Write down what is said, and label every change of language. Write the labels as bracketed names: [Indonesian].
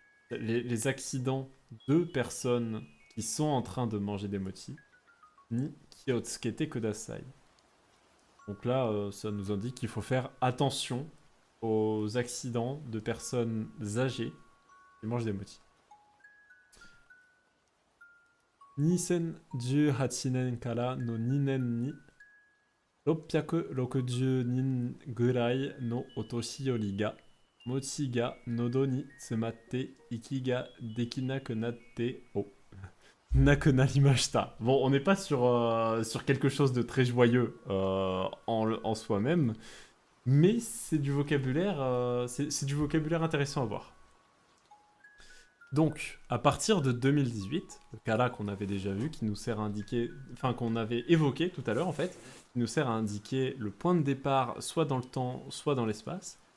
[French] Les accidents de personnes qui sont en train de manger des mochi. [Japanese] Ni kiotsukete kudasai. [French] Donc là, ça nous indique qu'il faut faire attention aux accidents de personnes âgées qui mangent des mochi. [Japanese] 2018年からの2年に660人ぐらいのお年寄りが餅が喉に詰まって息ができなくなってなくなりました. [French] Bon, on n'est pas sur quelque chose de très joyeux en soi-même, mais c'est du vocabulaire intéressant à voir. Donc, à partir de 2018, le cas là qu'on avait déjà vu, qui nous sert à indiquer, enfin qu'on avait évoqué tout à l'heure en fait, qui nous sert à indiquer le point de départ soit dans le temps, soit dans l'espace.